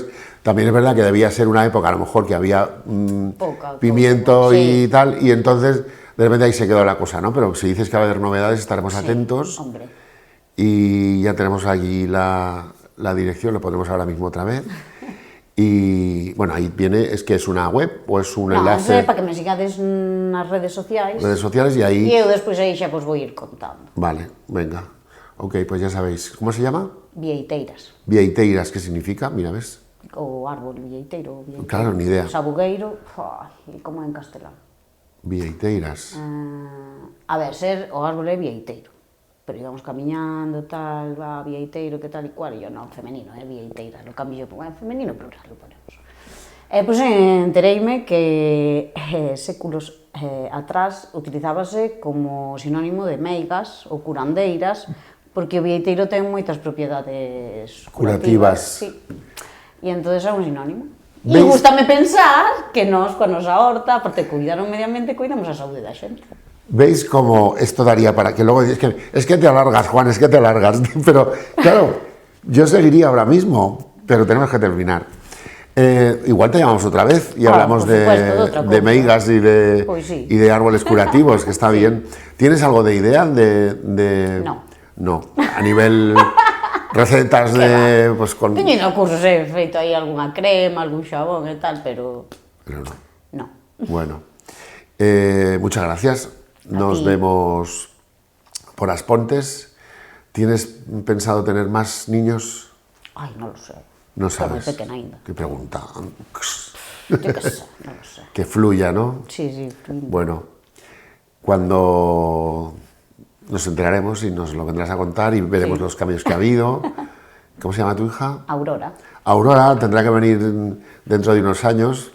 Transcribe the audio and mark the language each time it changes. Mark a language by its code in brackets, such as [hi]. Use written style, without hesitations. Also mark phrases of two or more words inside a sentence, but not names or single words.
[es] También es verdad que debía ser una época a lo mejor que había pimiento y tal, y entonces de repente ahí se quedó la cosa, ¿no? Pero si dices que va a haber novedades, estaremos atentos. Hombre. Y ya tenemos allí la dirección, lo ponemos ahora mismo otra vez. Y bueno, ahí viene, es que es una web o es un enlace. [gl] Para que me sigades nas redes sociais. [es] Redes sociales y ahí... [gl] E eu despois aí xa vos vou ir contando. [es] Vale, venga. Ok, pues ya sabéis. ¿Cómo se llama? Vieiteiras. Vieiteiras, ¿qué significa? Mira, ¿ves? [gl] O árbol vieiteiro. [es] Claro, ni idea. [gl] Sabugueiro, e como é en castelán? Vieiteiras. A ver, ser o árbol é vieiteiro. Pero íbamos camiñando, tal, va, vieiteiro, que tal e cual, e yo, non, femenino, vieiteira, [es] lo cambio, [gl] femenino plural, [es] lo ponemos. [gl] Pois entereime que séculos atrás utilizábase como sinónimo de meigas ou curandeiras, porque o vieiteiro ten moitas propiedades curativas. Sí. E entón é un sinónimo. E gústame pensar que nós, coa nosa horta, aparte de cuidar o medio ambiente, cuidamos a saúde da xente. [es] ¿Veis cómo esto daría para que luego dices es que te alargas, Juan, es que te alargas? Pero claro, yo seguiría ahora mismo, pero tenemos que terminar. Igual te llamamos otra vez y hablamos de meigas y de árboles curativos, que está bien. ¿Tienes algo de idea de... No, a nivel recetas de... Pues con... [gl] Teño cursos, he feito aí algunha crema, algún xabón e tal, pero... [es] Pero no. No. Bueno, muchas gracias. Nos vemos por Aspontes. ¿Tienes pensado tener más niños? Ai, [gl] non lo sei. [es] No sabes. [gl] Estou moi pequena ainda. [es] Qué pregunta. Yo qué sé, no lo sé. Que fluya, ¿no? Sí, sí. Bueno, cuando nos enteraremos y nos lo vendrás a contar y veremos Sí. los cambios que ha habido. ¿Cómo se llama tu hija? Aurora, Aurora tendrá que venir dentro de unos años